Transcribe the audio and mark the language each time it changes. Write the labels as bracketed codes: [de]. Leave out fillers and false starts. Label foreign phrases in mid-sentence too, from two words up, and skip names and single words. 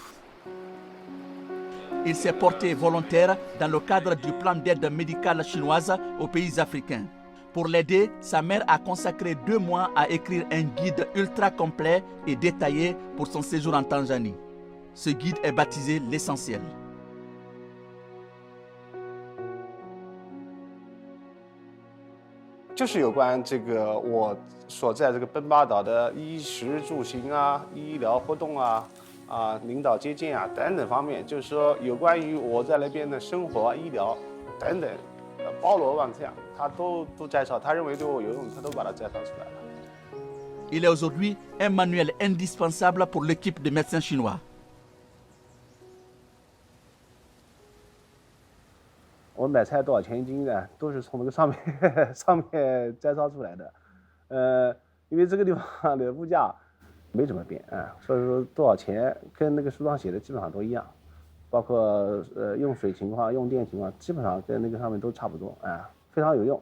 [fr] Il s'est porté volontaire dans le cadre du plan d'aide médicale chinoise aux pays africains. Pour l'aider, sa mère a consacré 2 mois à écrire un guide ultra complet et détaillé pour son séjour en Tanzanie. Ce guide est baptisé l'essentiel. [zh] 就是有关这个我所在这个奔巴岛的衣食住行啊、医疗活动啊、领导接见啊等等方面，就是说有关于我在那边的生活、医疗等等，包罗万象，他都介绍。他认为对我有用，他都把它介绍出来了。 [fr] Il est aujourd'hui un manuel indispensable pour l'équipe de médecins chinois. [zh] 我买菜多少钱一斤呢？都是从那个上面摘抄出来的。因为这个地方的物价没怎么变啊，所以说多少钱跟那个书上写的基本上都一样，包括用水情况、用电情况，基本上跟那个上面都差不多啊，非常有用。